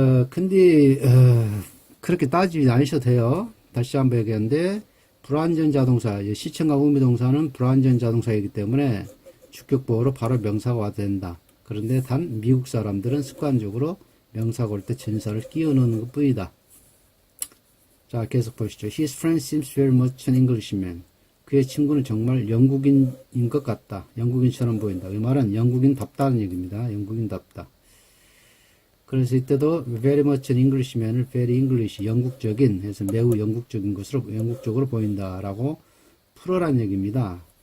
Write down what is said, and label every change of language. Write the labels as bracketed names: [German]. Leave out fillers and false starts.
[Korean] 근데 그렇게 따지지 않으셔도 돼요. 다시 한번 얘기하는데 불완전 자동사, 시청과 의미동사는 불완전 자동사이기 때문에 주격보호로 바로 명사가 와야 된다. 그런데 단 미국 사람들은 습관적으로 명사가 올 때 전사를 끼워 넣는 것 뿐이다. 자, 계속 보시죠. [English] His friend seems very much an Englishman. [Korean] 그의 친구는 정말 영국인인 것 같다. 영국인처럼 보인다. 이 말은 영국인답다는 얘기입니다. 영국인답다. 그래서 이때도 [English] very much an Englishman [Korean] 을 [English] very English, [Korean] 영국적인 해서 매우 영국적인 것으로 영국적으로 보인다라고 풀어란 얘기입니다.